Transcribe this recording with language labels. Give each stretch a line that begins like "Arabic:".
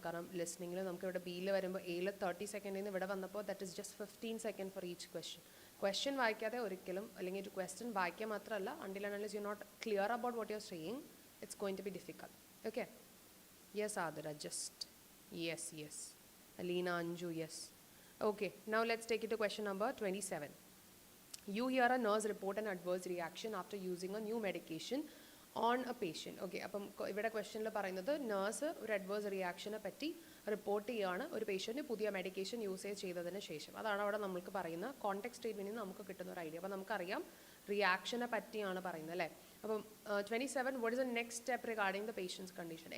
Malayalam: കാരണം ലിസ്ണിങ്ങിൽ നമുക്ക് ഇവിടെ ബിയിൽ വരുമ്പോൾ എയിൽ 30 സെക്കൻഡിൽ നിന്ന് ഇവിടെ വന്നപ്പോൾ
English: that is just 15 second for each question
Malayalam: വായിക്കാതെ ഒരിക്കലും, അല്ലെങ്കിൽ ഒരു ക്വസ്റ്റ്യൻ വായിക്കുക മാത്രമല്ല,
English: Until and unless you not clear about what you are saying, it's going to be difficult. Okay, yes Athira, just yes Aleena, Anju, yes. Okay, now let's take it to question number 27. You hear a nurse report an adverse reaction after using a new medication on a patient.
Malayalam: Okay, അപ്പം ഇവിടെ ക്വസ്റ്റ്യനിൽ പറയുന്നത് nurse ഒരു adverse റിയാക്ഷനെ പറ്റി report ചെയ്യുകയാണ് ഒരു patient പുതിയ medication usage ചെയ്തതിന് ശേഷം. അതാണ് അവിടെ നമുക്ക് പറയുന്ന കോൺടെക്സ്റ്റ് സ്റ്റേറ്റ്മെൻറ്റിൽ നിന്ന് നമുക്ക് കിട്ടുന്ന ഒരു ഐഡിയ. അപ്പോൾ നമുക്കറിയാം റിയാക്ഷനെ പറ്റിയാണ് പറയുന്നത് അല്ലേ.
English: അപ്പം 27, what is the next step regarding the patient's condition.